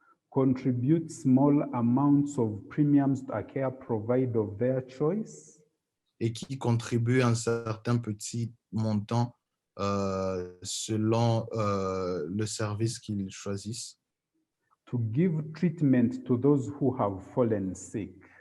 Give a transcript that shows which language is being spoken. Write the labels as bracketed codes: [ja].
[en] Contribute small amounts of premiums to a care provider of their choice. [fr] Et qui contribuent un certain petit montant selon le service qu'ils choisissent. [en] To give treatment to those who have fallen sick.